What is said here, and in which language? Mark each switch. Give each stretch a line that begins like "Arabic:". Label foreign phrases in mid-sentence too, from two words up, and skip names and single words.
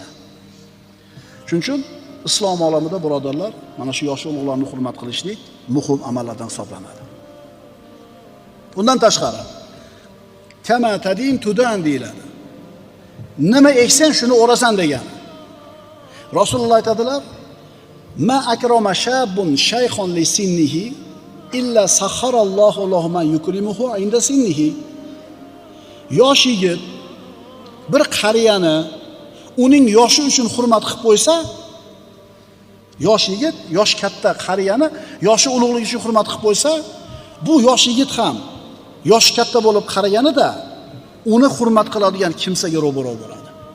Uzbek: Shuning uchun islom olamida birodarlar, mana shu yosh ulug'larni hurmat qilishlik muhim amallardan hisoblanadi. Undan tashqari
Arabic: كما تدين تدان
Uzbek: deyiladi. Nima eksang shuni o'rasan degan. Rasululloh aytadilar:
Arabic: "ما أكرم شاب شيخا لسنه إلا سخر الله له من يكرمه عند سنه.
Uzbek: Yosh yigit bir qariyani uning yoshi uchun hurmat qilib qo'ysa, yosh yigit, yosh katta qariyani yoshi ulug'ligi uchun hurmat qilib qo'ysa, bu yosh yigit ham yosh katta bo'lib qaraganida uni hurmat qiladigan kimsaga ro'baro bo'ladi.